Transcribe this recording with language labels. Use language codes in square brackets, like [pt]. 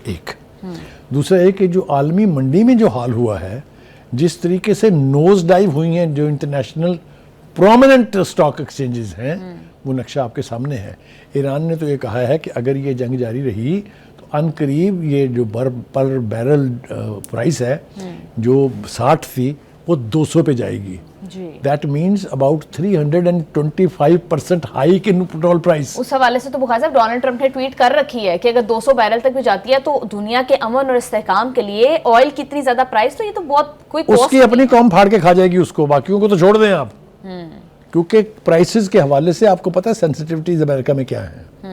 [ur] ایک دوسرا ہے کہ جو عالمی منڈی میں جو حال ہوا ہے، جس طریقے سے نوز ڈائیو ہوئی ہیں جو انٹرنیشنل پرومیننٹ سٹاک ایکسچینجز ہیں، وہ نقشہ آپ کے سامنے ہے. ایران نے تو یہ کہا ہے کہ اگر یہ جنگ جاری رہی تو ان قریب یہ جو پر بیرل پرائس ہے جو 60 تھی وہ 200 پہ جائے گی. [en] That means about 325% hike in petrol price. [ur] اس حوالے سے تو بخاری صاحب ڈونلڈ ٹرمپ نے ٹویٹ کر رکھی ہے کہ اگر 200 بیرل تک بھی جاتی ہے تو دنیا کے امن اور استحکام کے لیے آئل کی اتنی زیادہ پرائس، تو یہ تو بہت کوئی اس کی اپنی قوم پھاڑ کے کھا جائے گی اس کو، باقیوں کو تو چھوڑ دیں آپ. کیونکہ پرائسز کے حوالے سے آپ کو پتہ ہے سینسٹیوٹیز امریکہ میں کیا ہیں.